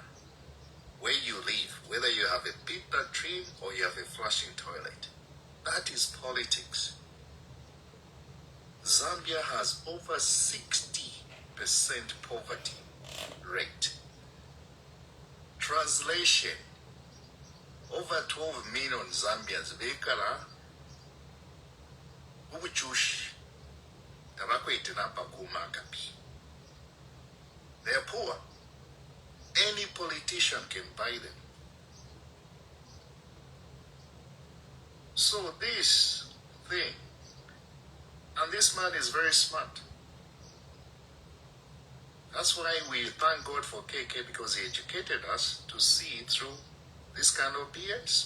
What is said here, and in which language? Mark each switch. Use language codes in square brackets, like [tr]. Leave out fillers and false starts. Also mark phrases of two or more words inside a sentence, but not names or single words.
[en] Where you live, whether you have a pit latrine or you have a flushing toilet. That is politics. Zambia has over 60% poverty rate. Translation, over 12 million Zambians [bem] bekala ubuchushi tabakwitenapa kumakapi. [en] They are poor. Any politician can buy them. So this thing, and this man is very smart. That's why we thank God for KK, because he educated us to see through this kind of BS.